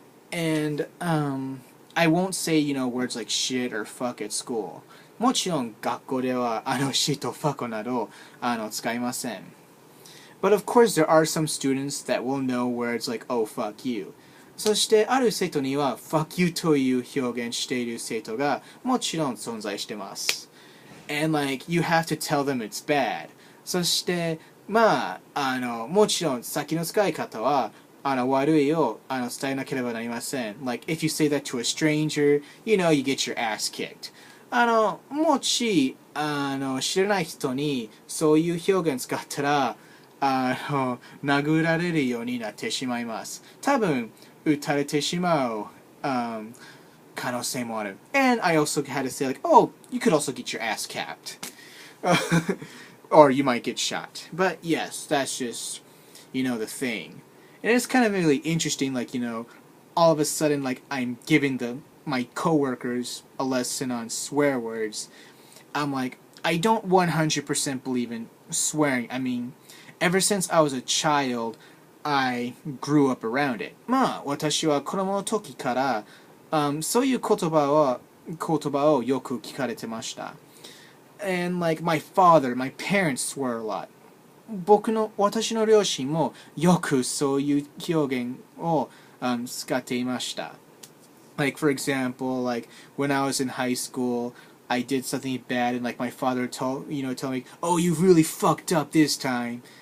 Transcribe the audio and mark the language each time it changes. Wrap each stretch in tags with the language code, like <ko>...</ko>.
<en>And I won't say, words like shit or fuck at school.</en> <ja>もちろん学校ではshit と fuck など使いません。</ja> <en>But of course there are some students that will know words oh fuck you.</en> <ja>そしてある生徒には</ja> <en>fuck you</en> <ja>という表現している生徒がもちろん存在してます。</ja> <en>and like you have to tell them it's bad.</en> <ja>そしてまあもちろん先の使い方は悪いを伝えなければなりません。</ja> <en>Like if you say that to a stranger, you know you get your ass kicked.</en> <ja>もし知らない人にそういう表現使ったら殴られるようになってしまいます。多分撃たれてしまう、可能性もある。</ja> <en>And I also had to say like, oh, you could also get your ass capped. Or you might get shot. But yes, that's just, the thing. And it's kind of really interesting, like, all of a sudden, like, I'm giving my coworkers a lesson on swear words. I'm like, I don't 100% believe in swearing. I mean, ever since I was a child, I grew up around it.</en> <ja>まあ、私は子供の時から、そういう言葉をよく聞かれてました。</ja> <en>And like my parents swear a lot.</en> <ja>私の両親もよくそういう表現を、使っていました。</ja> <en>Like for example, like when I was in high school, I did something bad and like my father told me, oh, you really fucked up this time.</en>